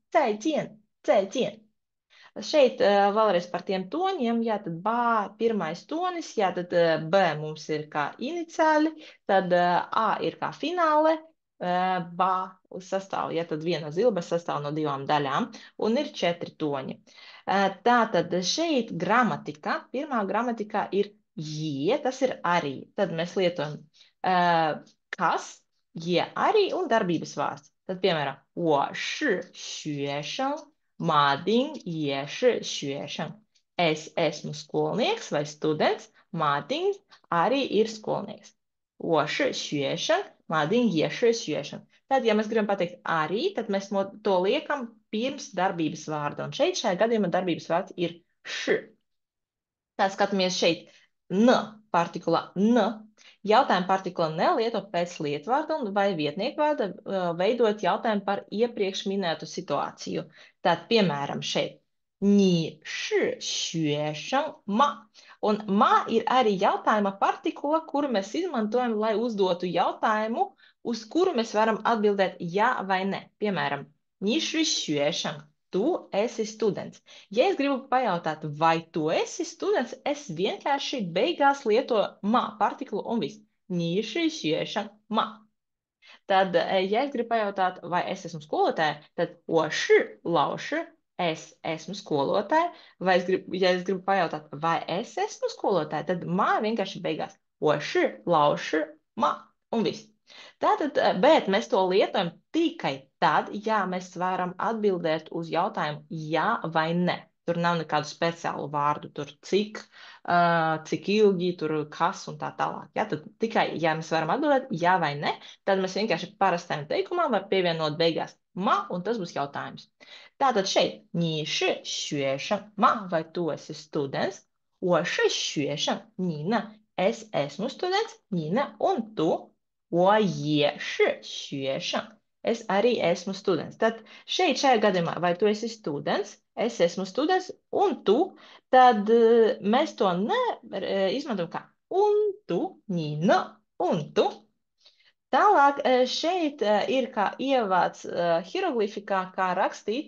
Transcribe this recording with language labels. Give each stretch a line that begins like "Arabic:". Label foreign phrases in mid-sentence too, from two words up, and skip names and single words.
Chinese: 再见, 再见.
Latvian: Šeit vēlreiz par tiem toņiem. Jā, tad bā pirmais tonis, jā, tad b mums ir kā iniciāli, tad a ir kā fināle, bā sastāv, jā, tad viena zilbe sastāv no divām daļām un ir 4 toņi. Tātad šeit gramatika, pirmā gramatikā ir jie, tas ir arī. Tad mēs lietojam kas, jie arī un darbības vārds. Tad, piemēram,
Chinese: 我是学生. Māding, 也是学生.
Latvian: Es esmu skolnieks vai students. Māding arī ir skolnieks.
Chinese: 我是学生, Madin也是学生.
Latvian: Tad, ja mēs gribam pateikt arī, tad mēs to liekam pirms darbības vārda. Un šeit šajā gadījumā darbības vārds ir š. Tā skatāmies šeit. N partikula n. Jautājuma partikula nelieto pēc lietvārda un vai vietnieku vārda veidot jautājumu par iepriekš minētu situāciju. Tātad, piemēram, šeit.
Chinese: 你是学生吗?
Latvian: Un ma ir arī jautājuma partikula, kuru mēs izmantojam, lai uzdotu jautājumu, uz kuru mēs varam atbildēt jā vai nē. Piemēram,
Chinese: 你是学生,
Latvian: tu esi students. Ja es gribu pajautāt, vai tu esi students, es vienkārši beigās lietoju ma partikulu un viss.
Chinese: 你是学生吗?
Latvian: Tad, ja es gribu pajautāt, vai es esmu skolotāja, tad
Chinese: 我是老师,
Latvian: es esmu skolotāja. Vai ja es gribu pajautāt, vai es esmu skolotāja, tad ma vienkārši beigās.
Chinese: 我是老师吗?
Latvian: Un viss. Tātad, bet mēs to lietojam tikai tad, ja mēs varam atbildēt uz jautājumu jā vai nē. Tur nav nekādu speciālu vārdu, tur cik ilgi, tur kas un tā tālāk. Ja? Tad tikai, ja mēs varam atbildēt jā vai nē, tad mēs vienkārši parastajam teikumam var pievienot beigās ma, un tas būs jautājums. Tātad šeit,
Chinese: 你是学生吗?
Latvian: Vai tu esi students?
Chinese: 我是学生, 你呢?
Latvian: Es esmu students,
Chinese: 你呢?
Latvian: Un tu?
Chinese: 我也是学生.
Latvian: Es arī esmu students. Tad šeit šajā gadījumā, vai tu esi students, es esmu students, un tu, tad mēs to izmantojam kā un tu,
Chinese: 你呢,
Latvian: un tu. Tālāk šeit ir kā ievads hieroglifikā, kā rakstīt.